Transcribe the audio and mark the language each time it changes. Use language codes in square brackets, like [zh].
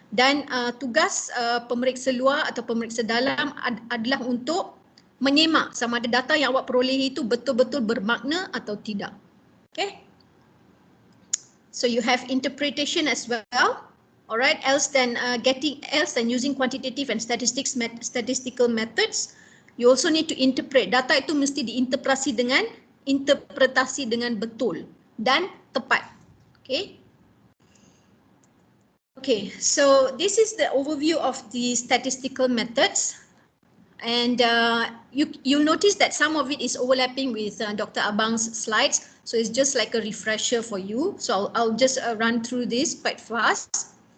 [ms] Dan tugas pemeriksa luar atau pemeriksa dalam adalah untuk menyemak sama ada data yang awak perolehi itu betul-betul bermakna atau tidak. [en] Okay. So you have interpretation as well. All right, else than using quantitative and statistical methods, you also need to interpret. [ms] Data itu mesti diinterpretasi dengan betul dan tepat. [en] Okay. Okay, so this is the overview of the statistical methods, and you'll notice that some of it is overlapping with Dr. Abang's slides, so it's just like a refresher for you. So I'll just run through this quite fast.